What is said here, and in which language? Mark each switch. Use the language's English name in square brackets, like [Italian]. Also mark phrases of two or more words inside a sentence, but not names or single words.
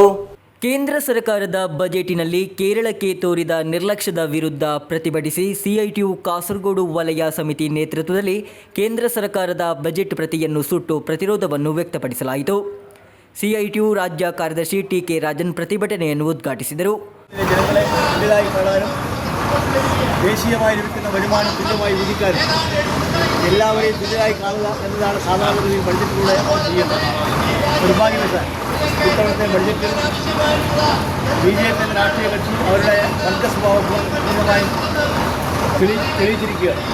[Kannada] ಕೇಂದ್ರ ಸರ್ಕಾರದ ಬಜೆಟಿನಲ್ಲಿ ಕೇರಳಕ್ಕೆ ತೋರಿದ ನಿರ್ಲಕ್ಷ್ಯದ ವಿರುದ್ಧ ಪ್ರತಿಭಟಿಸಿ CITU ಕಾಸರಗೋಡು ವಲಯ ಸಮಿತಿ ನೇತೃತ್ವದಲ್ಲಿ ಕೇಂದ್ರ ಸರ್ಕಾರದ ಬಜೆಟ್ ಪ್ರತಿಯನ್ನು ಸುಟ್ಟು ಪ್ರತಿರೋಧವನ್ನು ವ್ಯಕ್ತಪಡಿಸಲಾಯಿತು. CITU ರಾಜ್ಯ ಕಾರ್ಯದರ್ಶಿ TK ರಾಜನ್ ಪ್ರತಿಭಟನೆಯನ್ನು ಉದ್ಘಾಟಿಸಿದರು. [Malayalam] ജനങ്ങളെ തുല്യരായി കാണാനും ദേശീയമായി ലഭിക്കുന്ന വരുമാനം തുല്യമായി വിധിക്കാനും എല്ലാവരെയും തുല്യരായി കാണുക എന്നതാണ് സാധാരണഗതിയിൽ ബഡ്ജറ്റിലൂടെ ചെയ്യുന്നത്. നിർഭാഗ്യവശാൽ ഇത്തവണത്തെ ബഡ്ജറ്റിൽ BJP എന്ന രാഷ്ട്രീയ കക്ഷി അവരുടെ വർഗ സ്വഭാവം പൂർണ്ണമായും തെളിയിച്ചിരിക്കുകയാണ്.